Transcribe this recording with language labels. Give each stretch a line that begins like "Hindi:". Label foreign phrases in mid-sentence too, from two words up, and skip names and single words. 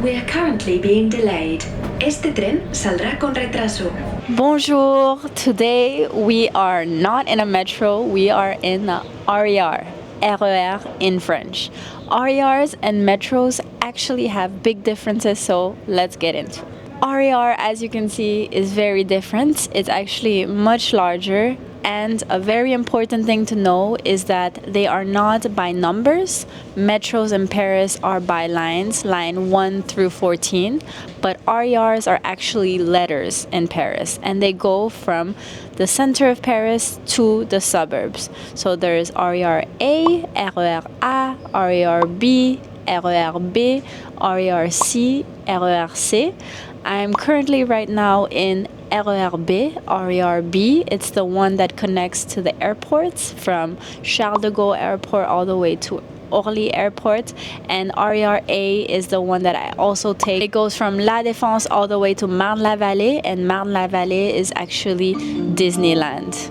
English: We are currently being delayed.
Spanish: Este tren saldrá con retraso.
French: Bonjour!
English: Today we are not in a metro, we are in a RER, RER in French. RERs and metros actually have big differences, so let's get into it. RER, as you can see, is very different. It's actually much larger, and a very important thing to know is that they are not by numbers. Metros in Paris are by lines, line 1 through 14, but RERs are actually letters in Paris, and they go from the center of Paris to the suburbs. So there's RER A, RER A, RER B, RER B, RER C, RER C. I'm currently right now in RER B, RER B. It's the one that connects to the airports from Charles de Gaulle Airport all the way to Orly Airport, and RER A is the one that I also take. It goes from La Défense all the way to Marne-la-Vallée, and Marne-la-Vallée is actually Disneyland.